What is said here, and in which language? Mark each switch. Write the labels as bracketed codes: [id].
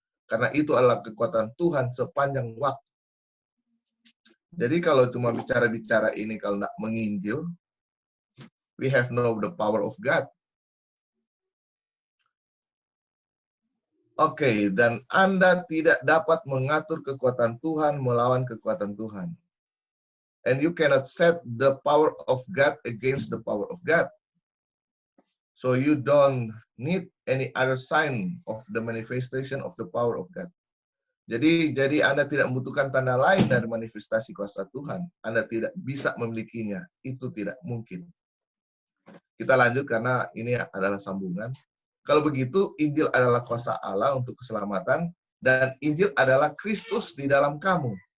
[id] Karena itu adalah kekuatan Tuhan sepanjang waktu. Jadi kalau cuma bicara-bicara ini, kalau tidak menginjil, [en] we have no the power of God. [id] Oke, dan Anda tidak dapat mengatur kekuatan Tuhan melawan kekuatan Tuhan. [en] And you cannot set the power of God against the power of God. So you don't need any other sign of the manifestation of the power of God. [id] Jadi Anda tidak membutuhkan tanda lain dari manifestasi kuasa Tuhan. Anda tidak bisa memilikinya. Itu tidak mungkin. Kita lanjut karena ini adalah sambungan. Kalau begitu, Injil adalah kuasa Allah untuk keselamatan, dan Injil adalah Kristus di dalam kamu.